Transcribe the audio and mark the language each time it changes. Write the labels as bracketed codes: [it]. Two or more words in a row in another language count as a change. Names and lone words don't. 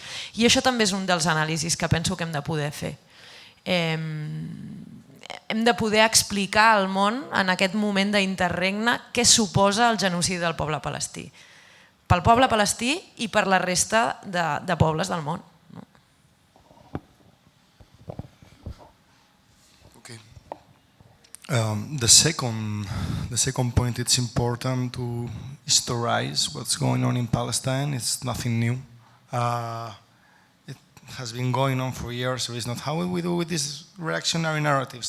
[ca] I això també és un dels anàlisis que penso que hem de poder fer. Hem de poder explicar al món en aquest moment d'interregne què suposa el genocidi del poble palestí. Pel poble palestí i per la resta de pobles del món. [en] The second point, it's important to historize what's going on in Palestine. It's nothing new. It has been going on for years, so it's not how we do with these reactionary narratives.